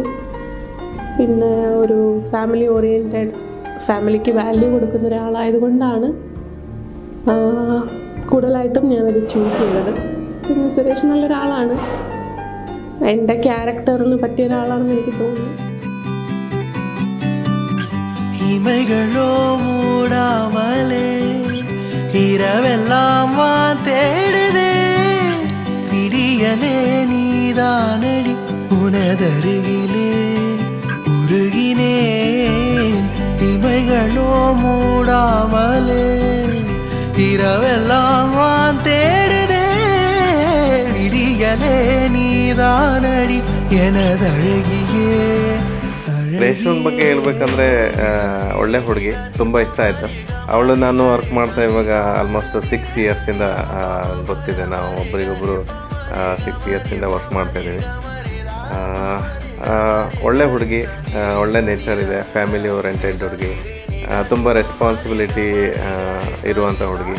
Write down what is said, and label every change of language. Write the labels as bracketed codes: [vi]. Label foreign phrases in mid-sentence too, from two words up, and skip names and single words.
[ml] പിന്നെ ഒരു [en] family oriented, [ml] ഫാമിലിക്ക് വാല്യൂ കൊടുക്കുന്ന ഒരാളായതുകൊണ്ടാണ് കൂടുതലായിട്ടും ഞാനത് ചൂസ് ചെയ്തത്. പിന്നെ സുരേഷ് നല്ലൊരാളാണ്, എൻ്റെ ക്യാരക്ടറിന് പറ്റിയ ഒരാളാണെന്ന് എനിക്ക് തോന്നുന്നു. [ta] இமைகளோ மூடாமலே இரவெல்லாம் தேடுதே விடியலே நீதானடி உனதருகிலே உருகினேன் இமைகளோ மூடாமலே இரவெல்லாம் தேடுதே விடியலே நீதானடி எனதழகியே. [kn] ರೇಷ್ಮನ್ ಬಗ್ಗೆ ಹೇಳ್ಬೇಕಂದ್ರೆ ಒಳ್ಳೆ ಹುಡುಗಿ, ತುಂಬ ಇಷ್ಟ ಆಯಿತು. ಅವಳು ನಾನು ವರ್ಕ್ ಮಾಡ್ತಾ ಇವಾಗ ಆಲ್ಮೋಸ್ಟ್ 6 yearsಯಿಂದ ಗೊತ್ತಿದೆ. ನಾವು ಒಬ್ರಿಗೊಬ್ಬರು 6 yearsಯಿಂದ ವರ್ಕ್ ಮಾಡ್ತಾಯಿದ್ದೀವಿ. ಒಳ್ಳೆ ಹುಡುಗಿ, ಒಳ್ಳೆ ನೇಚರ್ ಇದೆ, [en] family oriented [kn] ಹುಡುಗಿ, ತುಂಬ ರೆಸ್ಪಾನ್ಸಿಬಿಲಿಟಿ ಇರುವಂಥ ಹುಡುಗಿ.